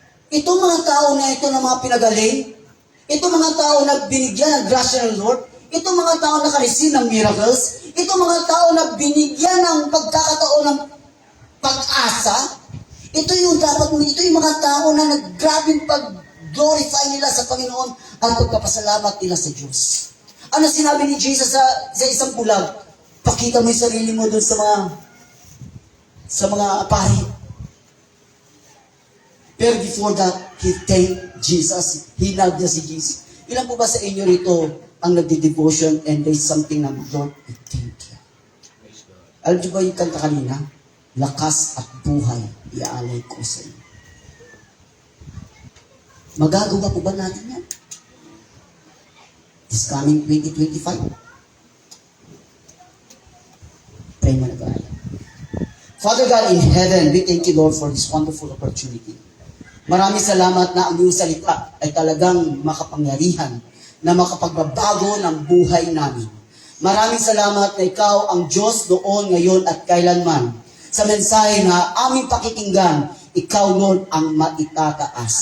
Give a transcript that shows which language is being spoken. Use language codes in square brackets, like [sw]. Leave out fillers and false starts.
[tl] Itong mga tao na ito na mga pinagaling, itong mga tao na binigyan ng grasya ng Lord, itong mga tao na naka-receive ng miracles, itong mga tao na binigyan ng pagkakataon ng pag-asa, ito yung mga tao na naggrabing pag-glorify nila sa Panginoon at pagpapasalamat nila sa Diyos. Ano sinabi ni Jesus sa isang bulag? Pakita mo yung sarili mo dun sa mga sa mga pari. [en] Pero before that, he thanked Jesus. He loved [tl] niya si Jesus. Ilan po ba sa inyo rito ang nagdi-devotion [en] and there's something [tl] na, Lord, [en] I thank you. [tl] Alam niyo ba yung kanta kanina? Lakas at buhay, iaalay ko sa iyo. Magagawa po ba natin yan? [en] This coming 2025? [tl] Pray mo na tayo. [en] Father God in heaven, we thank you, Lord, for this wonderful opportunity. [tl] Maraming salamat na ang iyong salita ay talagang makapangyarihan na makapagbabago ng buhay namin. Maraming salamat na ikaw ang Diyos doon, ngayon at kailanman. Sa mensahe na aming pakikinggan, ikaw, Lord, ang maitataas.